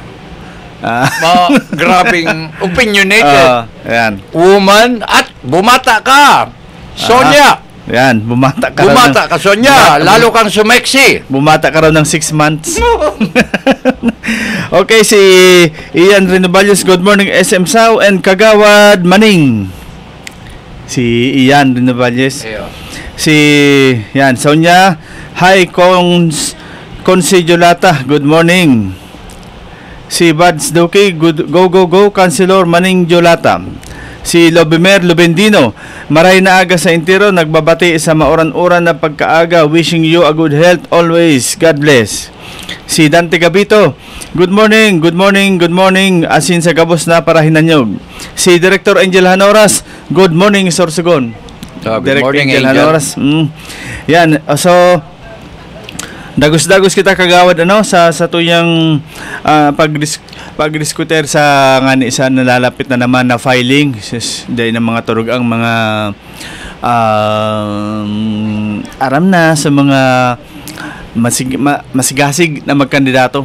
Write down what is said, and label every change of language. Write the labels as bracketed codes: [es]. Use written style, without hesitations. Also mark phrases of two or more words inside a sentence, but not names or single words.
[tl] Grabing opinionated. Woman, at bumata ka. Sonia. Yan, bumata ka, Sonia. Lalo kang sumeksi. Bumata ka raw ng 6 months. Okay, si Ian Renovalles, [en] good morning SM Sao and Kagawad Maning. [tl] Si Ian Renovalles. Si Sonia, hi Consi Jolata, [en] good morning. [tl] Si Bads Duki, go Councilor Maning Jolata. [bik] Si Lobimer Lubendino, maray na aga sa intero, [tl] nagbabati sa mauran-uran na pagkaaga, [en] wishing you a good health always, God bless. [bik] Si Dante Gabito, [en] good morning, [bik] asin sa gabos na para hinanyog. [en] Si Director Angel Hanoras, good morning, Sorsogon. Good morning, Angel Hanoras. [bik] Yan, so dagos-dagos kita kagawad sa tuyang pagdiskuter sa ngani sa [tl] nalalapit na naman na filing dahil ng mga turog ang mga aram na sa mga masigasig [bik] na magkandidato.